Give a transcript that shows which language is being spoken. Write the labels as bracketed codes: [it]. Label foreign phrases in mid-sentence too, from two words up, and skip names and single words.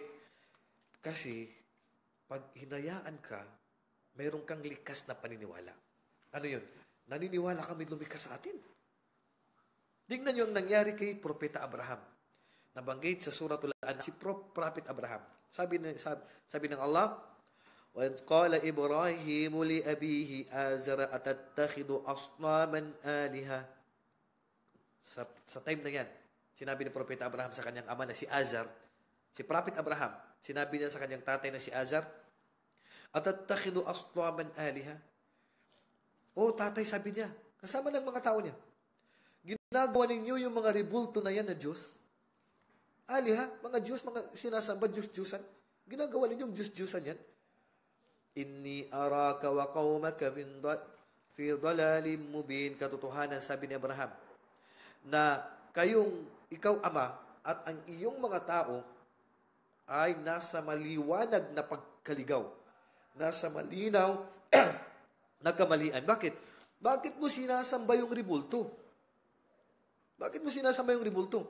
[tl] Kasi, pag hinayaan ka, mayroon kang likas na paniniwala. Ano yun? Naniniwala kami lumikas sa atin. Tingnan nyo ang nangyari kay Propeta Abraham. Nabanggit sa Suratul An'am si Prophet Abraham. Sabi ng [ar] Allah, وَإِذْ قَالَ إِبْرَاهِيمُ لِأَبِيهِ آزَرَ أَتَتَّخِذُ أَصْنَامًا آلِهَةً. [tl] Sa time na yan, sinabi ni Propeta Abraham sa kanyang ama na si Azar, si Prophet Abraham, sinabi niya sa kanyang tatay na si Azar, [ar] أَتَتَّخِذُ أَصْنَامًا آلِهَةً. [tl] O tatay, sabi niya, kasama ng mga tao niya, ginagawa ninyo yung mga rebulto na yan na Diyos. Aliha, mga Diyos, mga sinasamba, Diyos-Diyusan. Ginagawa ninyong Diyos-Diyusan yan. [ar] إني أراك وقومك في ضلال مبين. [tl] Katotohanan, sabi ni Abraham, na ikaw ama, at ang iyong mga tao ay nasa maliwanag na pagkaligaw. Nasa malinaw na kamalian. Bakit? Bakit mo sinasamba yung rebulto? Bakit mo sinasamba yung rebulto?